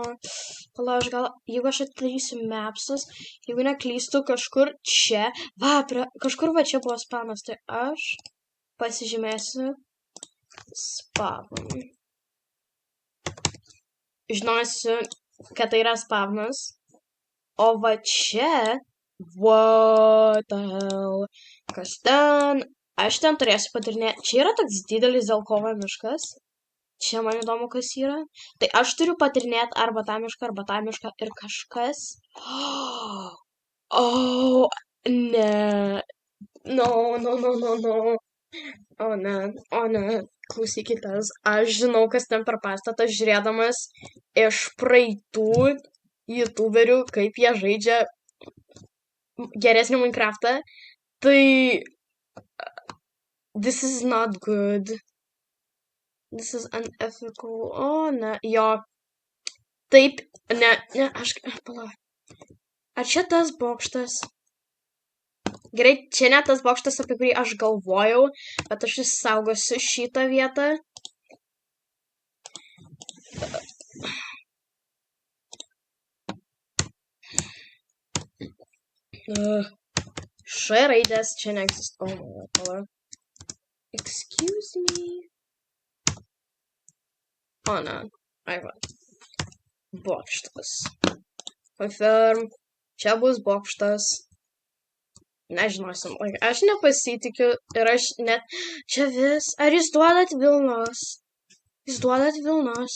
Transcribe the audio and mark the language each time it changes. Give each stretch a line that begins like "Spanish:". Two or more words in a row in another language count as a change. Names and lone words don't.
Lithuanian: Pala, jeigu aš atidarysiu mapsus, jeigu neklystu kažkur čia, kažkur va čia buvo spanas, tai aš pasižymėsiu spawn. Žinosiu, kad tai yra spawnas. O va čia,
English: what the hell,
Lithuanian: kas ten? Aš ten turėsiu patirinėti. Čia yra toks didelis Zelkova miškas. Čia man įdomu, kas yra. Tai aš turiu patirinėti arba tą mišką ir kažkas. Ne. No. O ne, klausykitės, aš žinau, kas ten per pastatas, žiūrėdamas iš praeitų youtuberių, kaip jie žaidžia geresnį Minecraftą, tai
English: this is not good. This is unethical.
Lithuanian: O ne, jo, taip, ne, aš, pala. Ar čia tas bokštas? Gerai, čia ne tas bokštas, apie kurį aš galvojau, bet aš išsaugosiu šitą vietą. Š raidės čia neegzistuoja.
English: Excuse me.
Lithuanian: O ne, ai va. Bokštas. Confirm. Čia bus bokštas. Nežinosim, aš nepasitikiu ir aš net čia vis. Ar jūs duodat Vilnos? Jūs duodat Vilnos?